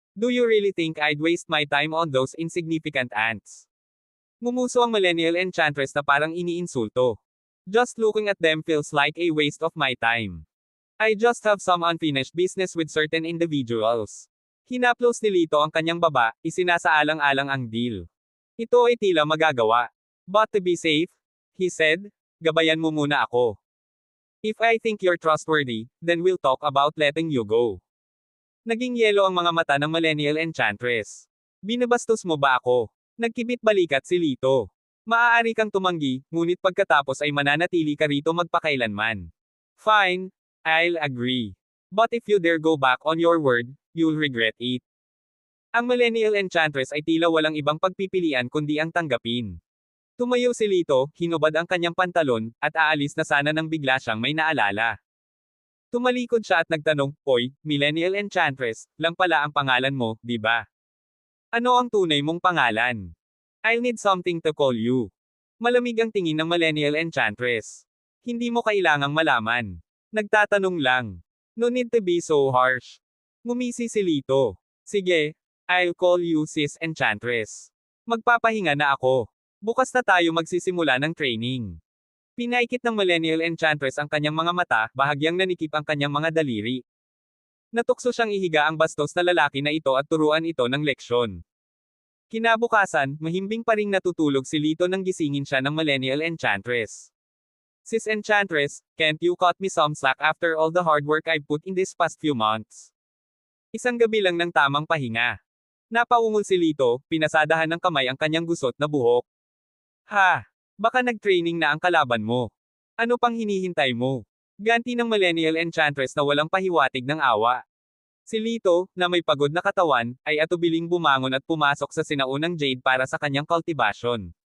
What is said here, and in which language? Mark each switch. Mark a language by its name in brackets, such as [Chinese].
[English] Do you really think I'd waste my time on those insignificant ants? [Filipino] Ngumuso ang Millennial Enchantress na parang iniinsulto. [English] Just looking at them feels like a waste of my time. I just have some unfinished business with certain individuals. [Filipino] Hinaplos ni Lito ang kanyang baba, isinasaalang-alang ang deal. Ito ay tila magagawa. [English] But to be safe, he said, [Filipino] gabayan mo muna ako. [English] If I think you're trustworthy, then we'll talk about letting you go. [Filipino] Naging yelo ang mga mata ng Millennial Enchantress. Binabastos mo ba ako? Nagkibit balikat si Lito. Maaari kang tumanggi, ngunit pagkatapos ay mananatili ka rito magpakailanman. [English] Fine, I'll agree. But if you dare go back on your word, you'll regret it. [Filipino] Ang Millennial Enchantress ay tila walang ibang pagpipilian kundi ang tanggapin. Tumayo si Lito, hinubad ang kanyang pantalon, at aalis na sana nang bigla siyang may naalala. Tumalikod siya at nagtanong, "Hoy, Millennial Enchantress, lang pala ang pangalan mo, di ba? Ano ang tunay mong pangalan? [English] I'll need something to call you." [Filipino] Malamig ang tingin ng Millennial Enchantress. Hindi mo kailangang malaman. Nagtatanong lang. [English] No need to be so harsh. [Filipino] Ngumisi si Lito. [English] Sige, I'll call you Sis Enchantress. [Filipino] Magpapahinga na ako. Bukas na tayo magsisimula ng training. Pinaikit ng Millennial Enchantress ang kanyang mga mata, bahagyang nanikip ang kanyang mga daliri. Natukso siyang ihiga ang bastos na lalaki na ito at turuan ito ng leksyon. Kinabukasan, mahimbing pa ring natutulog si Lito nang gisingin siya ng Millennial Enchantress. [English] Sis Enchantress, can't you cut me some slack after all the hard work I've put in these past few months? [Filipino] Isang gabi lang ng tamang pahinga. Napaungol si Lito, pinasadahan ng kamay ang kanyang gusot na buhok. Ha! Baka nag-training na ang kalaban mo. Ano pang hinihintay mo? Ganti ng Millennial Enchantress na walang pahiwatig ng awa. Si Lito, na may pagod na katawan, ay atubiling bumangon at pumasok sa sinaunang jade para sa kanyang cultivation.